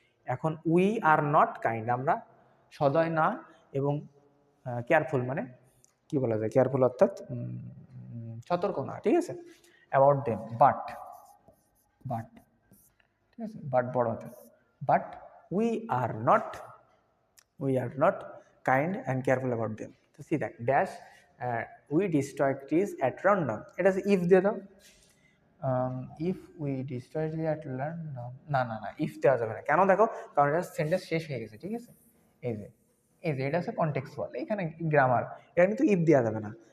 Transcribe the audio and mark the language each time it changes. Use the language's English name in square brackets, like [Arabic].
[Bangla] এখন [English] we are not kind, [Bangla] আমরা সদয় না, এবং কেয়ারফুল মানে কি বলা যায়, কেয়ারফুল অর্থাৎ সতর্ক না, ঠিক আছে। [English] about them, but [Bangla] ঠিক আছে, [English] but [Bangla] বড় হাতের, [English] But we are not kind and careful about them. So see that dash we destroy trees at random. [Bangla] এটা আছে if দিয়ে দাও, [English] if we destroy trees at random, [Bangla] না if দেওয়া যাবে না। কেন দেখো, কারণ এটা সেন্টেন্স শেষ হয়ে গেছে, ঠিক আছে। এই যে এটা হচ্ছে কনটেক্সচুয়াল, এখানে গ্রামার, এটা কিন্তু if দেওয়া যাবে না।